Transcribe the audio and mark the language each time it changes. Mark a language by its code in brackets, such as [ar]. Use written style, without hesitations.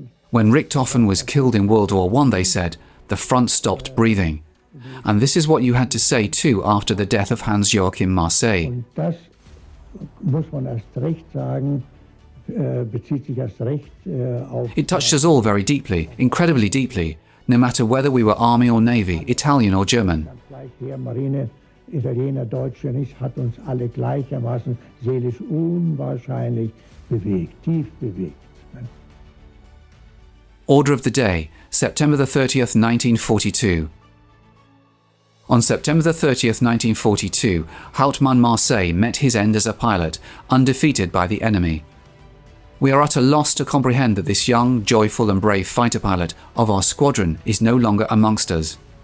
[en] When Richthofen was killed in World War I, they said, the front stopped breathing. And this is what you had to say too after the death of Hans-Joachim Marseille. [de] Und das muss man erst recht sagen, bezieht sich erst recht auf. [en] It touched us all very deeply, incredibly deeply, no matter whether we were Army or Navy, Italian or German. [de] Gleich Heer, Marine, Italiener, Deutsche, nicht, hat uns alle gleichermaßen seelisch unwahrscheinlich bewegt, tief bewegt. [en] Order of the day, September the 30th, 1942. On September the 30th, 1942, Hauptmann Marseille met his end as a pilot, undefeated by the enemy. We are at a loss to comprehend that this young, joyful and brave fighter pilot of our squadron is no longer amongst us.